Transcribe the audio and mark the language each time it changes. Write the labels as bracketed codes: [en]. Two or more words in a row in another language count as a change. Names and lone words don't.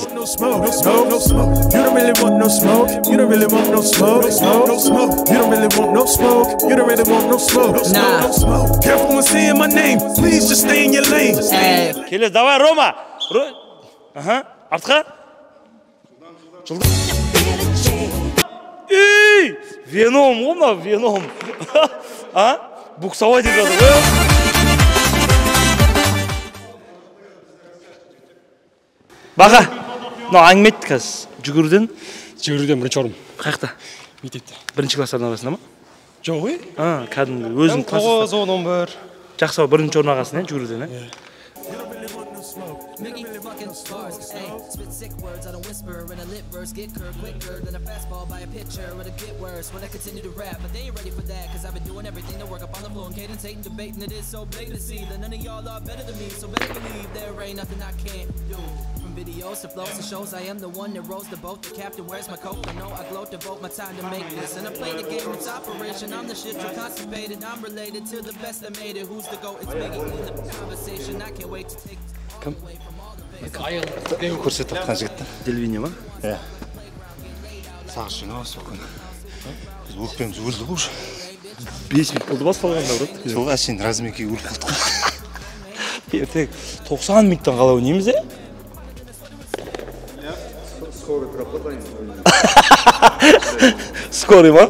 [en] smoke, no smoke, no smoke. You don't really want no smoke. You don't really want no smoke, no smoke. You don't really want no smoke. You don't really want no smoke, no smoke. Careful when saying my name. Please just stay in your lane. [kk] Келес, давай, Рома. Ага, артқа. Ей, Веном, ғой мына Веном. А? Буксовать деп жатыр ғой. Баға, мынау әңгіме етті қазір. Жүгіруден бірінші орын. Қаяқта? Мектепте. Бірінші класстардың арасында ма? Жоқ ой. Кәдімгі өзің класста. 9, 10, 11. Жақсы, бірінші орын ағасың, жүгіруден, [en] Mickey fucking stars, ayy. Spit sick words, I don't whisper in a lit verse. Get curved quicker than a fastball by a pitcher. It'll get worse when I continue to rap, but they ain't ready for that. Cause I've been doing everything to work up on the floor and cadence, hating, debating. It is so blatant to see that none of y'all are better than me. So better believe there ain't nothing I can't do. From videos to flows to shows, I am the one that rows the boat. The captain wears my coat. I know I gloat, devote my time to make this. And I play the game, it's operation. I'm the shit you're constipated. I'm related to the best that made it. Who's the GOAT? It's making in the conversation. I can't wait to take [kk] Кім? Көрсетіп жатқан жігітті. Делвинья ма? Иә. Сағыз жинау соқын. Біз өкпеміз өлді ғой уже. 5 минут болды басталғанда, брат. Жоқ, әшейін размекеге өліп қалдық қой. Ертең 90 минуттан қалай ойнаймыз, Скорый ма?